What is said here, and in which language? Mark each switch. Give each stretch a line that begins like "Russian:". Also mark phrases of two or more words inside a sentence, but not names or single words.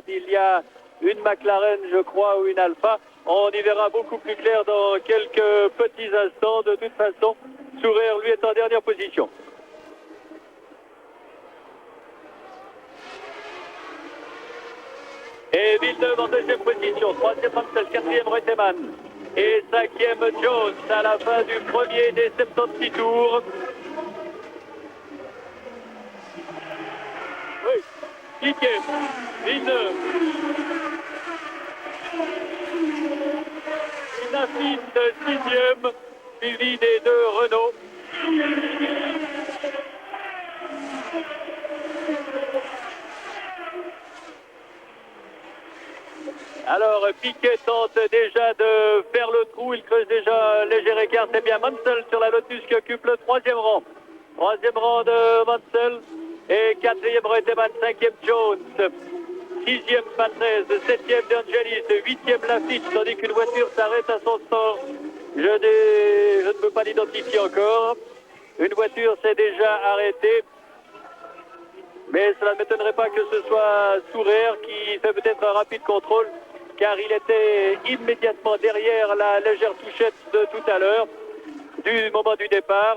French: Il y a une McLaren, je crois, ou une Alpha. On y verra beaucoup plus clair dans quelques petits instants. De toute façon, Sourire, lui, est en dernière position. Et Villeneuve en 2e position. 3e Mansell, 4e Reutemann. Et 5e Jones à la fin du premier des 76 tours. Oui, Piquet, Villeneuve. Lafitte, 6e, suivi des deux Renault. Alors Piquet tente déjà de faire le trou, il creuse déjà un léger écart, c'est bien Mansell sur la Lotus qui occupe le 3e rang. 3e rang de Mansell et 4e Reutemann, 5e Jones, 6e Patrese, 7e D'Angelis, 8e Lafitte, tandis qu'une voiture s'arrête à son sort. Je ne peux pas l'identifier encore. Une voiture s'est déjà arrêtée. Mais cela ne m'étonnerait pas que ce soit Sourire qui fait peut-être un rapide contrôle, car il était immédiatement derrière la légère touchette de tout à l'heure, du moment du départ.